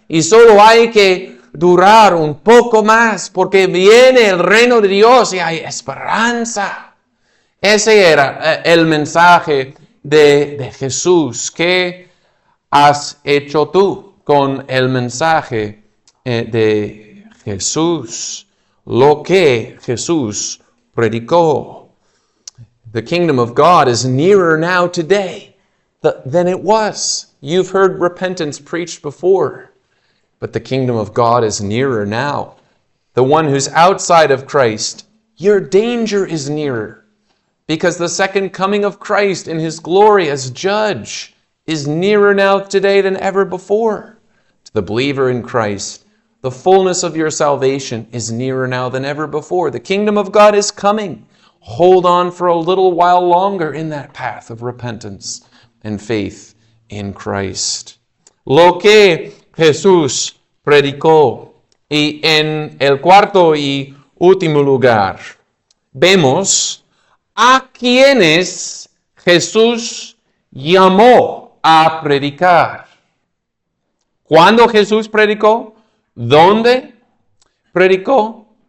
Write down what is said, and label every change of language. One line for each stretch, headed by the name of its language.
Spanish: Y solo hay que durar un poco más, porque viene el reino de Dios y hay esperanza. Ese era el mensaje de Jesús. ¿Qué has hecho tú con el mensaje de Jesús? Lo que Jesús predicó.
English: The kingdom of God is nearer now today than it was. You've heard repentance preached before. But the kingdom of God is nearer now. The one who's outside of Christ, your danger is nearer. because the second coming of Christ in his glory as judge is nearer now today than ever before. To the believer in Christ, the fullness of your salvation is nearer now than ever before. The kingdom of God is coming. Hold on for a little while longer in that path of repentance and faith in Christ.
Spanish: Lo que Jesús predicó. Y en el cuarto y último lugar, vemos a quienes Jesús llamó a predicar. ¿Cuándo Jesús predicó? ¿Dónde predicó?